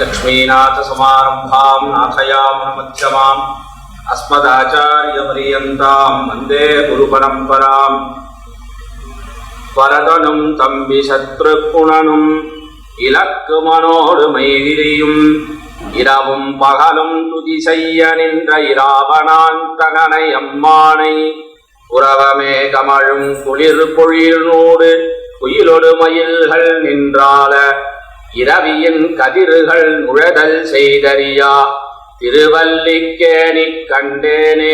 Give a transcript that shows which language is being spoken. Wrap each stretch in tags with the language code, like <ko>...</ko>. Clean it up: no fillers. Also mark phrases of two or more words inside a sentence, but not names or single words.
<sa>लक्ष्मीनाथसमारम्भां नाथयामुनमध्यमाम् अस्मदाचार्यपर्यन्तां वन्दे गुरुपरम्पराम्</sa> <ta>பரதனும் தம்பி சத்துருக்கனனும் இலக்குமனோடு மைதிலியும் இரவும் பகலும் துதி செய்ய நின்ற இராவணாந்தகனை அம்மானை உறவமே கமழும் குளிர் பொழில்நூடு குயிலொடு மயில்கள் நின்றால இரவியின் கதிர்கள் நுழைதல் செய்தறியா திருவல்லிக்கேணி கண்டேனே.</ta>